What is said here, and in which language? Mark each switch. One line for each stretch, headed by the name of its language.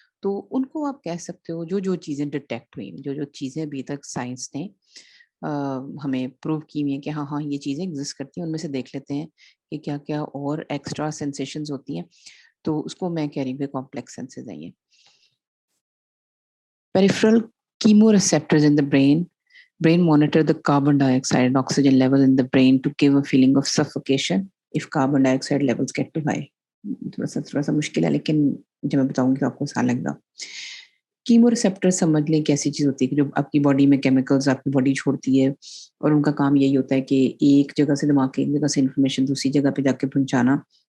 Hindi: तो उनको आप कह सकते हो जो-जो चीज़ें डिटेक्ट हुई, जो-जो चीज़ें अभी तक साइंस ने अ, हमें प्रूव की हुई हैं कि हाँ, हाँ, ये चीज़ें एग्ज़िस्ट करती हैं। उनमें से देख लेते हैं कि क्या-क्या और एक्स्ट्रा सेंसेशंस होती हैं। तो उसको मैं कह रही हूँ कि कॉम्प्लेक्स सेंसेस हैं ये।
English: Peripheral chemoreceptors in the brain monitor the carbon dioxide and oxygen level in the brain to give a feeling of suffocation if carbon dioxide levels get too high.
Hindi: थोड़ा सा मुश्किल है, लेकिन जब मैं बताऊंगी तो आपको आसान लगेगा। कीमोरेसेप्टर समझ लें कि ऐसी चीज होती है कि जो आपकी बॉडी में केमिकल्स आपकी बॉडी छोड़ती है, और उनका काम यही होता है कि एक जगह से दिमाग के एक जगह से इंफॉर्मेशन दूसरी जगह पे जाके पहुंचाना।